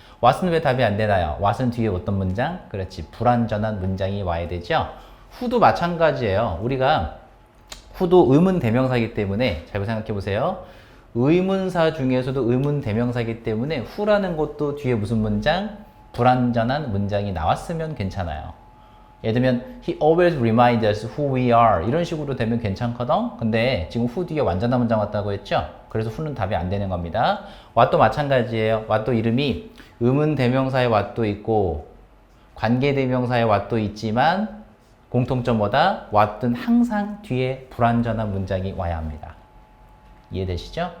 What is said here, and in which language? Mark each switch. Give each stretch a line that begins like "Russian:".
Korean: what은 왜 답이 안 되나요? what은 뒤에 어떤 문장? 그렇지, 불완전한 문장이 와야 되죠. who도 마찬가지예요. 우리가 who도 의문 대명사이기 때문에 잘 생각해 보세요. 의문사 중에서도 의문 대명사이기 때문에 who라는 것도 뒤에 무슨 문장? 불완전한 문장이 나왔으면 괜찮아요. 예를 들면
English: he always reminds us who we are
Korean: 이런 식으로 되면 괜찮거든. 근데 지금 who 뒤에 완전한 문장 왔다고 했죠. 그래서 who는 답이 안 되는 겁니다. what도 마찬가지예요. what도 이름이 의문 대명사의 what도 있고 관계 대명사의 what도 있지만 공통점 뭐다? what은 항상 뒤에 불완전한 문장이 와야 합니다. 이해되시죠?